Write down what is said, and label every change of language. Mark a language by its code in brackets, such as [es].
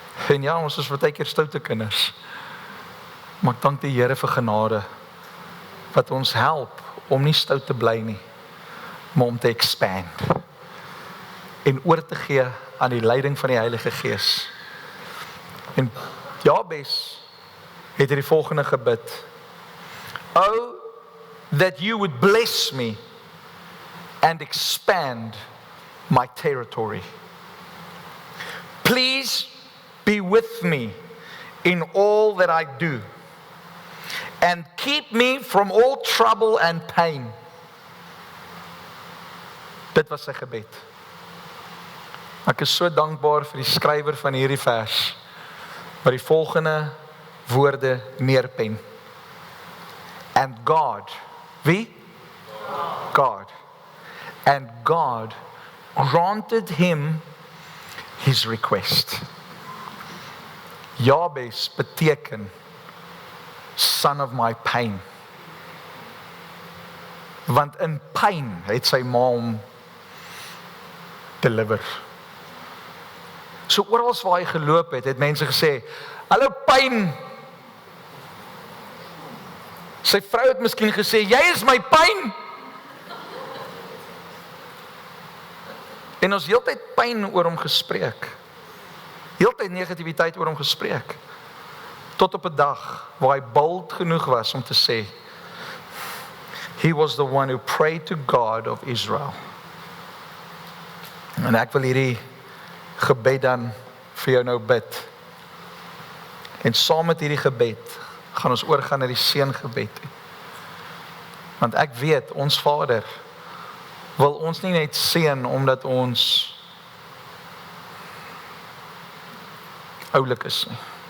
[af] En ja, ons is baie keer stoute kinders. Maar ek dank die Here vir genade, wat ons help om nie stout te bly nie, maar om te expand. En oor te gee aan die leiding van die Heilige Gees. En Jabes het die volgende gebid. [en] Oh, that you would bless me and expand my territory. Please be with me in all that I do and keep me from all trouble and pain. [af] Dit was sy gebed. Ek is so dankbaar vir die skrywer van hierdie vers, wat die volgende woorde neerpen. [en] And God, wie? God. And God granted him his request. [af] Jabes beteken son of my pain. Want in pyn het sy ma hom deliver. So oral waar hy geloop het mense gesê, hallo pyn. Sy vrou het miskien gesê, jy is my pyn. En ons heeltyd pyn oor hom gespreek. Heeltyd negativiteit oor hom gespreek. Tot op 'n dag waar hy bold genoeg was om te sê, [en] he was the one who prayed to God of Israel. [af] En ek wil hierdie gebed dan vir jou nou bid. En saam met hierdie gebed gaan ons oorgaan na die seëngebed. Want ek weet, ons Vader wil ons nie net seën omdat ons oulik is nie.